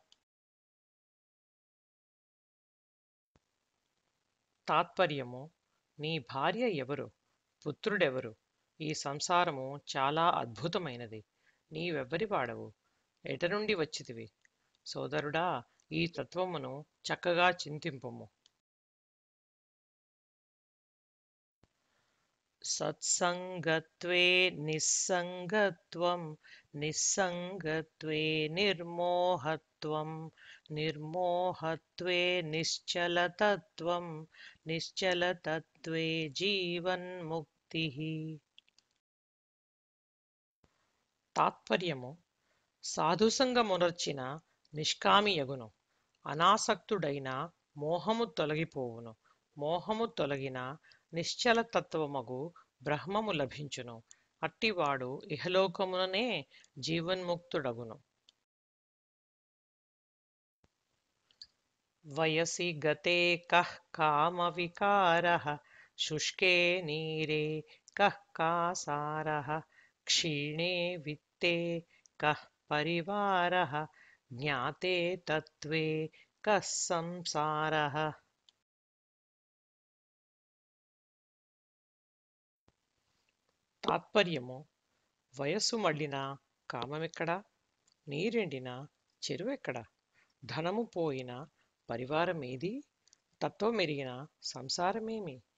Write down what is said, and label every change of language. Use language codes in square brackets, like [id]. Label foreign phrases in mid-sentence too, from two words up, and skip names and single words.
[te] తాత్పర్యము: నీ భార్య ఎవరు, పుత్రుడెవరు? ఈ సంసారము చాలా అద్భుతమైనది. నీవెవ్వరి వాడవు, ఎటనుండి వచ్చితివి? సోదరుడా, ఈ తత్వమును చక్కగా చింతింపుము. [sa] సత్సంగత్వే నిస్సంగత్వం, నిస్సంగత్వే నిర్మోహత్వం, నిర్మోహత్వే నిశ్చలతత్వం, నిశ్చలతత్వే జీవన్ముక్తిః. [te] తాత్పర్యము: సాధుసంగమునర్చిన నిష్కామియగును, అనాసక్తుడైన మోహము తొలగిపోవును. మోహము తొలగిన నిశ్చలతత్వమగు బ్రహ్మము లభించును. అట్టివాడు ఇహలోకముననే జీవన్ముక్తుడగును. [sa] వయసి గతే కః కామవికారః శుష్కే నీరే కః కాసారః క్షీణే విత్తే కః పరివారః జ్ఞాతే తత్వే కః సంసారః. [te] తాత్పర్యము: వయస్సు మళ్ళిన కామమెక్కడా? నీరెండిన చెరువెక్కడా? ధనము పోయిన పరివారమేది? తత్వమెరిగిన సంసారమేమి?